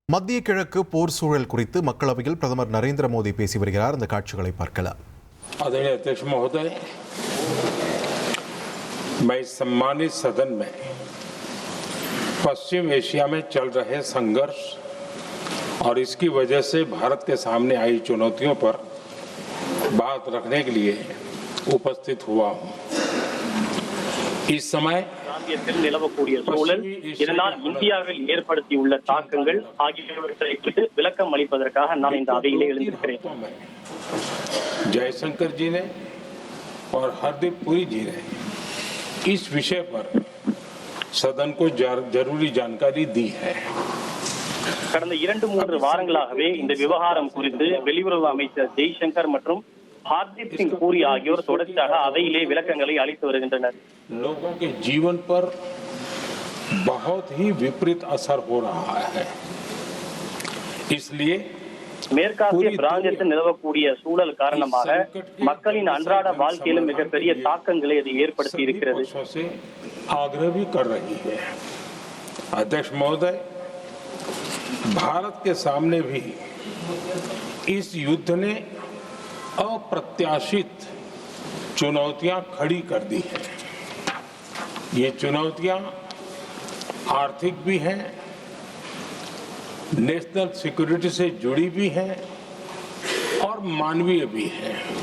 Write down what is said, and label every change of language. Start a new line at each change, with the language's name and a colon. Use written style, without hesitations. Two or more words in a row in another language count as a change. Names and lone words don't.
Tamil: மத்திய கிழக்கு போர் சூழல் குறித்து மக்களவையில் பிரதமர் நரேந்திர மோடி பேசி வருகிறார். அந்த காட்சிகளை பார்க்கலாம்.
Hindi: आदरणीय अध्यक्ष महोदय, मैं सम्मानित सदन में पश्चिम एशिया में चल रहे संघर्ष और इसकी वजह से भारत के सामने आई चुनौतियों पर बात रखने के लिए उपस्थित हुआ हूं। इस समय
Tamil: நிலவக்கூடிய சூழல், இதனால் இந்தியாவில் ஏற்படுத்தியுள்ள தாக்கங்கள் ஆகியவற்றை குறித்து விளக்கம் அளிப்பதற்காக நான் இந்த அவையிலே எழுந்திருக்கிறேன்.
Hindi: जयशंकर जी ने और हरदीप पुरी जी ने इस विषय पर सदन को जरूरी जानकारी दी है.
Tamil: கடந்த 2-3 வாரங்களாகவே இந்த விவகாரம் குறித்து வெளியுறவு அமைச்சர் ஜெய்சங்கர் மற்றும் हरदीप सिंह पुरी ஆகியோர் தொடர்ச்சியாக அவையிலே விளக்கங்களை அளித்து வருகின்றனர்.
Hindi: लोगों के जीवन पर बहुत ही विपरीत असर हो रहा है. इसलिए
Tamil: மேற்காசிய பிராந்தியத்தில் நிலவக்கூடிய சூழல் காரணமாக மக்களின் அன்றாட வாழ்க்கையிலும் மிகப்பெரிய தாக்கங்களை அது ஏற்படுத்தி இருக்கிறது.
Hindi: आग्रह भी कर रही है. अध्यक्ष महोदय, भारत के सामने भी इस युद्ध ने अप्रत्याशित चुनौतियां खड़ी कर दी हैं. ये चुनौतियां आर्थिक भी हैं,
English: national security
Hindi: से जुड़ी भी हैं और मानवीय भी हैं.